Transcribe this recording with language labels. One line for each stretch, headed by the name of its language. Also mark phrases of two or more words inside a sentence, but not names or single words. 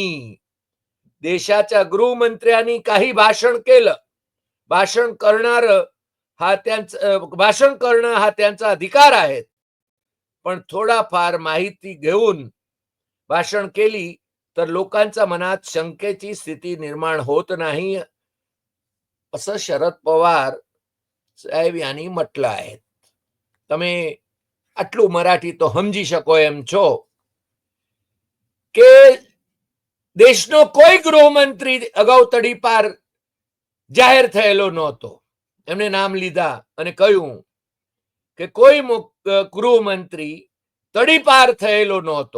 Marathi: देशाच्या गृहमंत्र्यांनी काही भाषण केलं, भाषण करणं हा त्यांचा अधिकार आहे, पण थोडाफार माहिती घेऊन भाषण केली तर लोकांच्या मनात शंकेची स्थिती निर्माण होत नाही, असं शरद पवार साहेब यांनी म्हटलं आहे.
Gujarati: તમે આટલું મરાઠી તો સમજી શકો એમ છો કે દેશનો કોઈ ગૃહમંત્રી અગાઉ તડીપાર જાહેર થયેલો નહોતો. એમણે નામ લીધા અને કહ્યું કે કોઈ ગૃહમંત્રી તડીપાર થયેલો નહોતો.